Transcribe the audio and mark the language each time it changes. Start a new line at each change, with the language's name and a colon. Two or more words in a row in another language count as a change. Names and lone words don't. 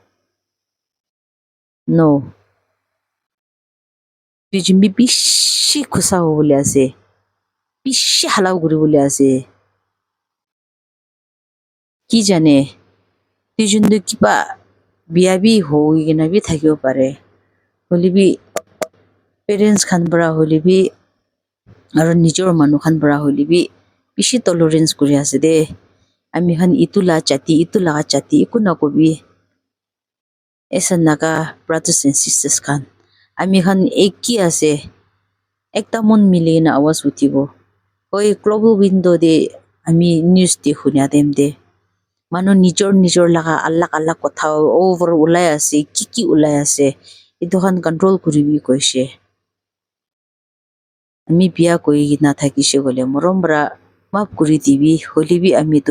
Naga Pidgin: no dijun bi bishi khusa ho bole ase bishi halau kuri bole ase ki jane dijun de kiba biya bi hoi gina bi thakibo pare holibi parents khan bara holibi aro nijor manu khan bara holibi bishi tolerance kuri ase de ami khan itula chati ikuna kobi esa naga
English: brothers and sisters
Naga Pidgin: khan ami khan ekki ase ekta mon mili na awaz utibo oi
English: global window
Naga Pidgin: de ami news de khunya dem de manu nijor laga alak kotha over ulai ase kiki ulai ase etu khan control kuribi koishe ami biya koi na thakishe gole morom bra map kuri dibi holibi ami tu